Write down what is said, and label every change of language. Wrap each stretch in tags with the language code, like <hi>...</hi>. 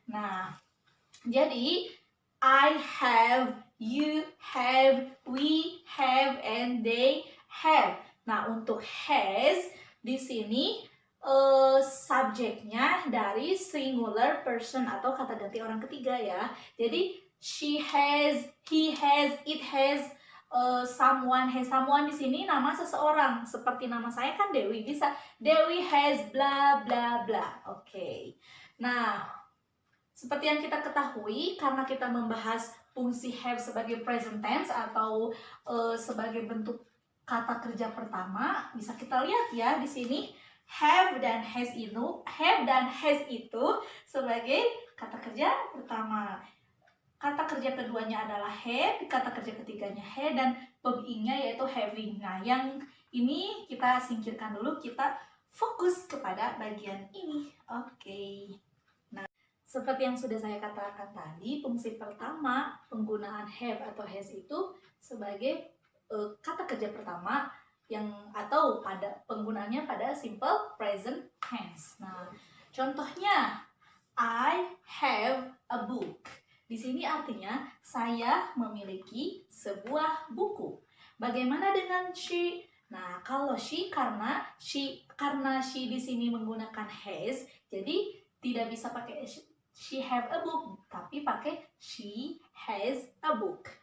<id>Nah, jadi</id> <en>I have, you have, we have, and they have.</en> <id>Nah, untuk has di sini subjeknya dari singular person atau kata ganti orang ketiga ya.</id> <en>Jadi she has, he has, it has, someone has.</en> <id>Someone di sini nama seseorang. Seperti nama saya kan Dewi, bisa Dewi has bla bla bla. Oke. Nah, seperti yang kita ketahui, karena kita membahas fungsi have sebagai present tense atau sebagai bentuk kata kerja pertama, bisa kita lihat ya di sini have dan has itu sebagai kata kerja pertama. Kata kerja keduanya adalah have, kata kerja ketiganya had, dan verb ing-nya yaitu having. Nah, yang ini kita singkirkan dulu, kita fokus kepada bagian ini. Oke. Seperti yang sudah saya katakan tadi, fungsi pertama penggunaan have atau has itu sebagai kata kerja pertama yang atau pada penggunaannya pada simple present tense. Nah, contohnya</id> <en>I have a book.</en> <id>Di sini artinya saya memiliki sebuah buku. Bagaimana dengan she? Nah, kalau she karena she di sini menggunakan has, jadi tidak bisa pakai</id> <en>she have a book,</en> <id>tapi pakai</id> <en>she has a book.</en>